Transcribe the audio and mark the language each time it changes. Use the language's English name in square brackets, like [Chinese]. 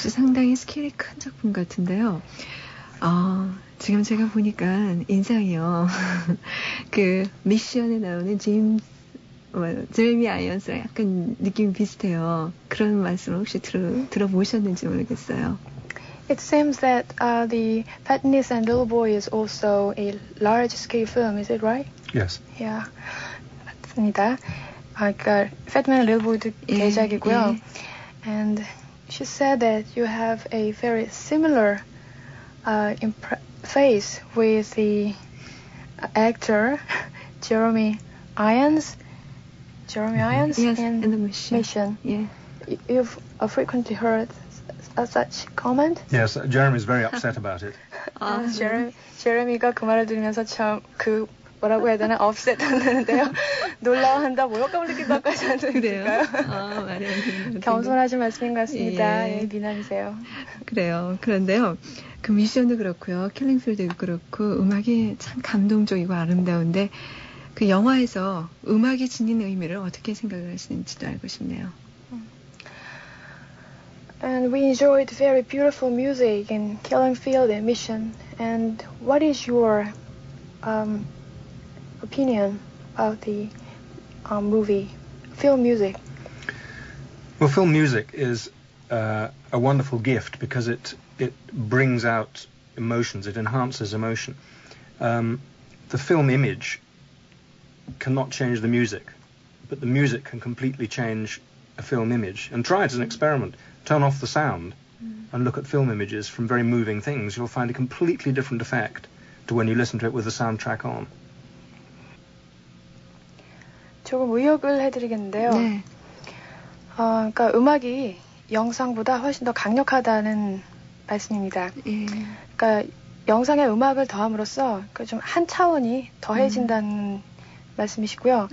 [Korean] 역시 상당히 스케일이 큰 작품 같은데요. 지금 제가 보니까 인상이요. 그 미션에 나오는 제이미 아이언스랑 약간 느낌이 비슷해요. 그런 말씀을 혹시 들어보셨는지 모르겠어요. [English] It seems that the Fatness and Little Boy is also a large scale film, is it right? Yes. [Korean] Yeah. 입니다. 그러니까 Fat Man and Little Boy도 대작이고요. [English] And she said that you have a very similar face with the actor Jeremy Irons. Jeremy Irons? Yes, in the mission. Yeah. You've frequently heard such comment? Yes, Jeremy's very upset about it. [Korean] Jeremy가 그 말을 들으면서 참 그 뭐라고 해야 되나 업셋 한다는데요. 놀라워한다, 모욕감을 느낄 것 같지 않을까요? 겸손하신 말씀인 것 같습니다. 예. 예, 미남이세요. 그래요. 그런데요. 그 미션도 그렇고요. 킬링필드도 그렇고 음악이 참 감동적이고 아름다운데 그 영화에서 음악이 지닌 의미를 어떻게 생각을 하시는지도 알고 싶네요. [English] And we enjoyed very beautiful music in Killing Field and Mission. And what is your opinion about the movie, film music? Well, film music is a wonderful gift because it brings out emotions, it enhances emotion. The film image cannot change the music, but the music can completely change a film image. And try it as an experiment. Turn off the sound and look at film images from very moving things. You'll find a completely different effect to when you listen to it with the soundtrack on. [Korean] 조금 의역을 해드리겠는데요. 네. 그러니까 음악이 영상보다 훨씬 더 강력하다는 말씀입니다. 그러니까 영상에 음악을 더함으로써 그 좀 한 차원이 더해진다는 말씀이시고요.